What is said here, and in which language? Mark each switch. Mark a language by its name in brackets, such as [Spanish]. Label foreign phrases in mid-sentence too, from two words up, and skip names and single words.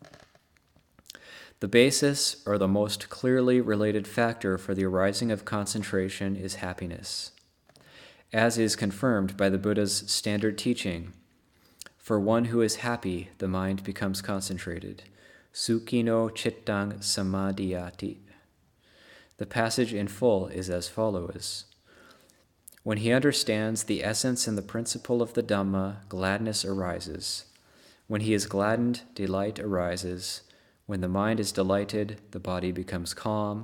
[English] The basis, or the most clearly related factor for the arising of concentration, is happiness, as is confirmed by the Buddha's standard teaching. For one who is happy, the mind becomes concentrated. [Pali] Sukhino chittang samadhiyati. [English] The passage in full is as follows. When he understands the essence and the principle of the Dhamma, gladness arises. When he is gladdened, delight arises. When the mind is delighted, the body becomes calm.